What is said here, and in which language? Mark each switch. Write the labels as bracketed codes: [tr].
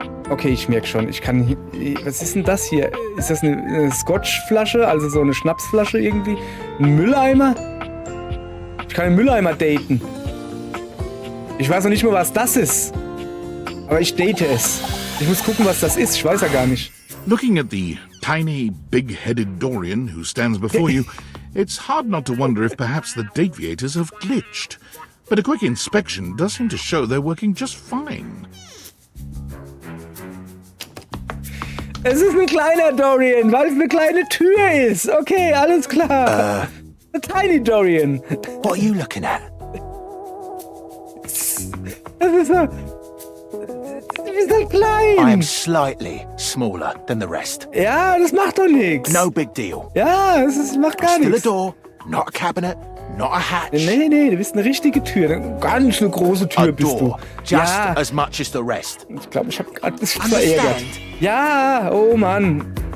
[de] Okay, ich merke schon. Ich kann... Was ist denn das hier? Ist das eine Scotchflasche? Also so eine Schnapsflasche irgendwie? Ein Mülleimer? Ich kann einen Mülleimer daten. Ich weiß noch nicht mal, was das ist. Aber ich date es. Ich muss gucken, was das ist. Ich weiß ja gar nicht. [en] Looking at the tiny, big-headed Dorian who stands before you, it's hard not to wonder if perhaps the Dateviators have glitched. But a quick inspection does seem to show they're working just fine. [de] Es ist ein kleiner Dorian, weil es eine kleine Tür ist. Okay, alles klar. [en] A tiny Dorian. What are you looking at? [de] Das ist so... Du bist halt klein. [en] I am slightly smaller than the rest. [de] Ja, das macht doch nichts. [en] No big deal. [de] Ja, es macht gar nichts. [en] Still a door, not a cabinet, not a hatch. [de] Nee, du bist eine richtige Tür. Ganz eine große Tür bist du. [en] Just as much as the rest. [de] Ich glaube, ich habe gerade ein bisschen verärgert. Ja, oh Mann.